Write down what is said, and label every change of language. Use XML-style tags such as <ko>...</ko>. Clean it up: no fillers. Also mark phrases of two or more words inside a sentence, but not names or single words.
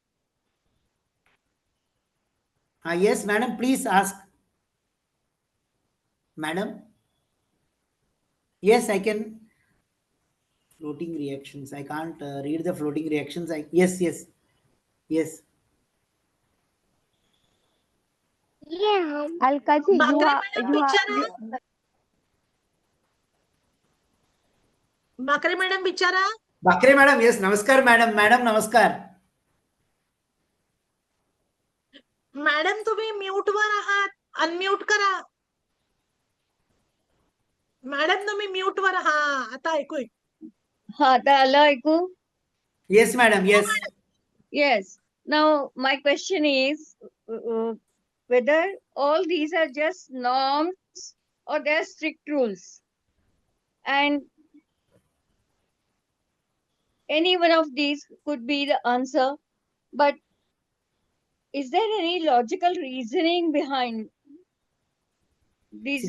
<en>Yes, madam, please ask. Madam? Yes, I can. Floating reactions. I can't read the floating reactions. Yes, yes, yes. yeah, Alkaji, Bakre madam बिचारा, Bakre madam बिचारा. Bakre madam, yes, namaskar madam. Madam, namaskar.</en> <mr>मॅडम तुम्ही म्यूट वर आहात, अनम्यूट करा. मॅडम तुम्ही म्यूट वर, हा आता ऐकू येईल. हा तर आलं ऐकू?</mr> <en>Yes, madam, yes. Yes. Now my question is whether all these are just norms or they are strict rules. And any one of these could be the answer, but is there any logical reasoning behind these</en>